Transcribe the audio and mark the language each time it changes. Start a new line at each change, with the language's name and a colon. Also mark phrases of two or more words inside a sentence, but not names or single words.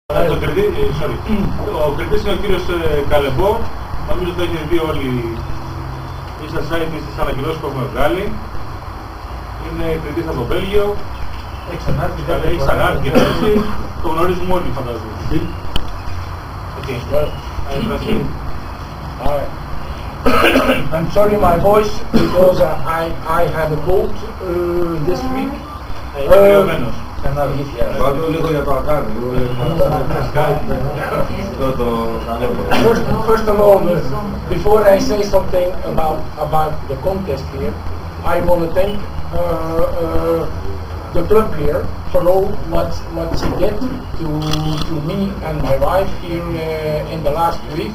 Greek: Ο κριτής είναι ο κύριος Καλεμπό. Νομίζω ότι έχετε δει όλοι οι site στις ανακοινώσεις που έχουμε βγάλει. Είναι κριτής από το Βέλγιο. Έχει ξανάρθει και έτσι. Το γνωρίζουμε όλοι, φαντάζομαι.
English: I'm sorry my voice because I had a cold this week. First of all, before I say something about the contest here, I want to thank the club here for all what she did to me and my wife here in the last week.